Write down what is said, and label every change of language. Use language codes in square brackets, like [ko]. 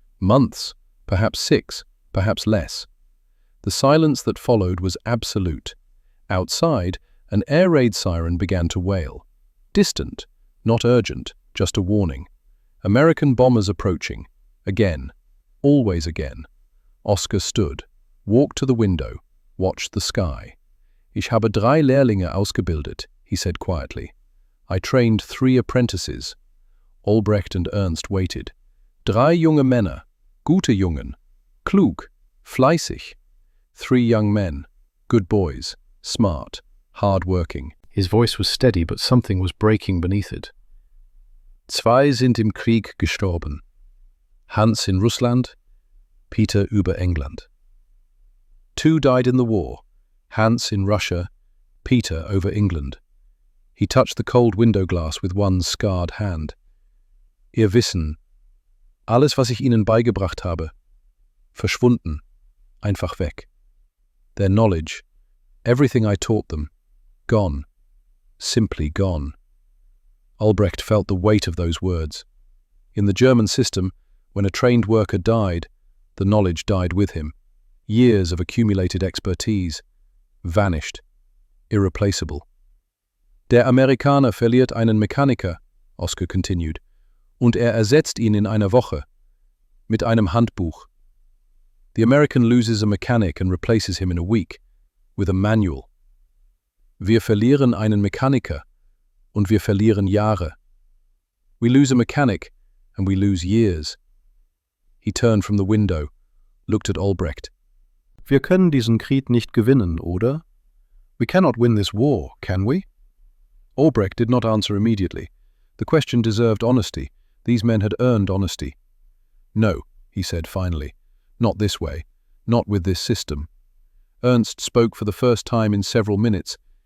[en] Months, perhaps 6, perhaps less. The silence that followed was absolute. Outside, an air raid siren began to wail. Distant, not urgent, just a warning. American bombers approaching. Again. Always again. Oskar stood, walked to the window, watched the sky. [de] Ich habe 3 Lehrlinge ausgebildet, [en] he said quietly. I trained 3 apprentices. Albrecht and Ernst waited. [de] 3 junge Männer, gute Jungen, klug, fleißig. [en] 3 young men, good boys, smart, hard-working. His voice was steady, but something was breaking beneath it. [de] 2 sind im Krieg gestorben. Hans in Russland, Peter über England. [en] 2 died in the war. Hans in Russia, Peter over England. He touched the cold window glass with one scarred hand. [de] Ihr Wissen, alles was ich ihnen beigebracht habe, verschwunden, einfach weg. [en] Their knowledge, everything I taught them, gone, simply gone. Albrecht felt the weight of those words. In the German system, when a trained worker died, the knowledge died with him. Years of accumulated expertise, vanished, irreplaceable. [de] Der Amerikaner verliert einen Mechaniker, Oskar [en] continued, [de] und ersetzt ihn in einer Woche, mit einem Handbuch. [en] The American loses a mechanic and replaces him in a week, with a manual. [de] Wir verlieren einen Mechaniker, und wir verlieren Jahre. [en] We lose a mechanic, and we lose years. He turned from the window, looked at Albrecht. [de] Wir können diesen Krieg nicht gewinnen, oder? [en] We cannot win this war, can we? Albrecht did not answer immediately. The question deserved honesty. These men had earned honesty. No, he said finally. Not this way. Not with this system. Ernst spoke for the first time in several minutes.